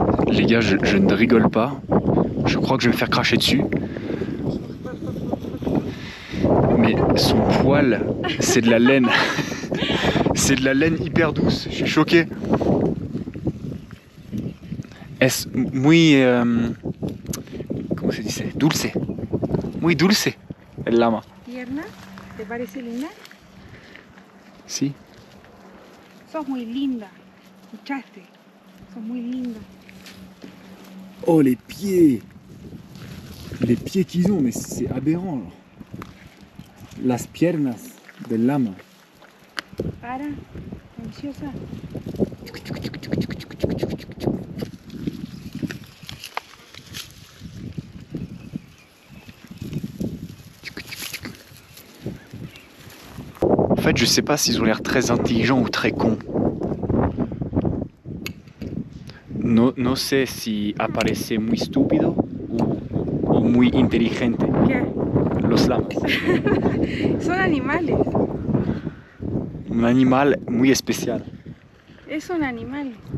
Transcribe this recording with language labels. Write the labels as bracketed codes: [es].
[fr] Les gars, je ne rigole pas. Je crois que je vais me faire cracher dessus. Mais son poil, c'est de la laine. C'est de la laine hyper douce. Je suis choqué. [es] Es muy... ¿Cómo se dice? Dulce. Muy dulce. el lama. Tierna. ¿Te parece linda? Sí. Sos muy linda. ¿Escuchaste? Sos muy linda. [fr] Oh, les pieds! Les pieds qu'ils ont, mais c'est aberrant. Là. [es] Las piernas del lama. Para. Ansiosa. [fr] En fait, je sais pas s'ils ont l'air très intelligents ou très cons. [es] No sé si aparece muy estúpido o muy inteligente. ¿Qué? Los lamas. Son animales. Un animal muy especial. Es un animal.